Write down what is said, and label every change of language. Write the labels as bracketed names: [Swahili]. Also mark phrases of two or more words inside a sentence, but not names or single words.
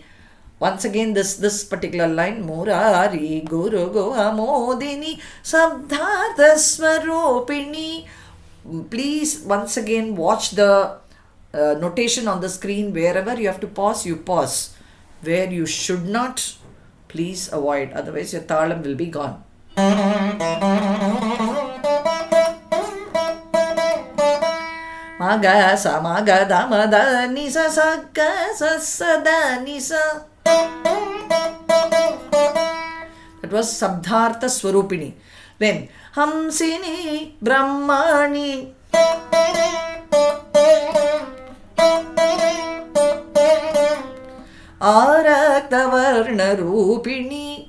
[English] Once again this particular line, [Sanskrit] मुरली गुरु गो आमोदिनी शब्दार्थ स्वरूपिणी. [English] Please once again watch the notation on the screen. Wherever you have to pause, you pause. Where you should not, please avoid, otherwise your Talam will be gone. Maga sa maga da ma da ni sa sa ga sa sa da ni sa. That was [Sanskrit] शब्दार्थ स्वरूपिणी. [English] Then [Sanskrit] हंसिनी ब्राह्मणी. आरक्तवर्ण रूपिणी.